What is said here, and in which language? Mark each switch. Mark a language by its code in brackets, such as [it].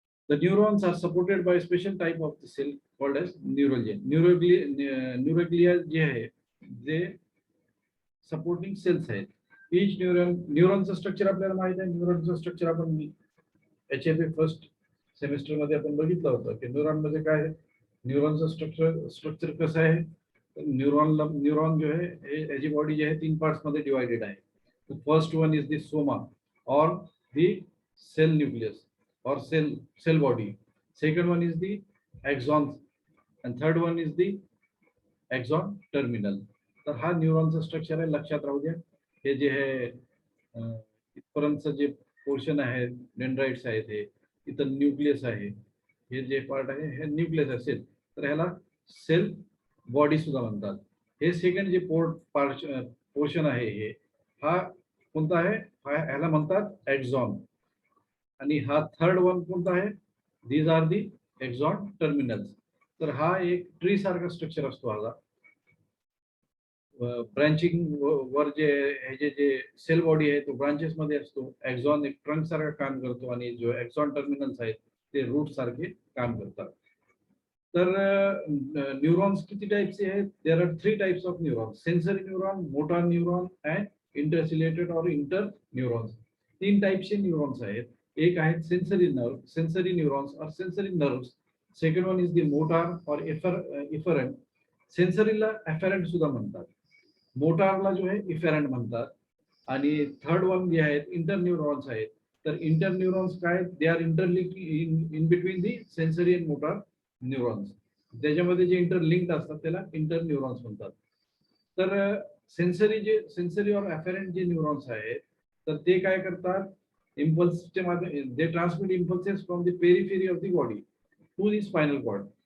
[en] The neurons are supported by a special type of the cell called as neuroglia. [mr] Neuroglia जे आहे जे supporting cells आहेत. Each न्यूरॉनचं structure आपल्याला माहित आहे. न्यूरॉनचं स्ट्रक्चर आपण HFA फर्स्ट सेमिस्टर मध्ये आपण बघितलं होतं की न्यूरॉन मध्ये काय आहे, न्यूरॉनचं स्ट्रक्चर कसं आहे. न्यूरॉन जो आहे याची बॉडी जी आहे 3 पार्ट्स मध्ये डिवाइडेड आहे. [en] First one is the soma or the cell nucleus or cell body. Second one is the axons and third one is the axon terminal. [mr] तर हा न्यूरॉनचा स्ट्रक्चर आहे, लक्षात राहू द्या. हे जे आहे इथपर्यंतचं जे पोर्शन आहे, डेंड्राइट्स आहेत, हे इथं न्यूक्लियस आहे, हे जे पार्ट आहे हे न्यूक्लियस असेल तर ह्याला सेल बॉडी सुद्धा म्हणतात. हे सेकंड जे पोर्शन आहे हे हा कोणता आहे, ह्याला म्हणतात एक्झॉन. आणि हा थर्ड वन कोणता आहे, [en] These are the axon terminals. [mr] तर हा एक ट्री सारखा स्ट्रक्चर असतो. हा ब्रांचिंग वर जे सेल बॉडी आहे तो ब्रांचेस मध्ये असतो. एक्झॉन एक ट्रंक सारखा काम करतो आणि जो एक्झॉन टर्मिनल्स आहेत ते रूट सारखे काम करतात. तर न्यूरॉन्स किती टाइपचे आहेत, [en] There are 3 types of neurons, sensory neuron, motor neuron and intercalated or inter neurons. [mr] 3 टाइपचे न्यूरॉन्स आहेत. एक आहे सेंसरी न्यूरॉन्स और sensory nerves. [en] Second one is the motor or efferent. [mr] सेंसरीला एफरंट सुद्धा म्हणतात, मोटारला जो आहे इफरंट म्हणतात. आणि थर्ड वन जे आहेत इंटर न्यूरॉन्स आहेत. तर इंटर न्यूरॉन्स काय, [en] They are interlink in between the sensory and motor neurons. [mr] त्याच्यामध्ये जे इंटरलिंक्ड असतात त्याला इंटर न्यूरॉन्स म्हणतात. तर सेंसरी और एफरंट जे न्यूरॉन्स आहेत तर ते काय करतात, इम्पल्सच्या माध्यमातून [en] They transmit impulses from the periphery of the body to the spinal cord.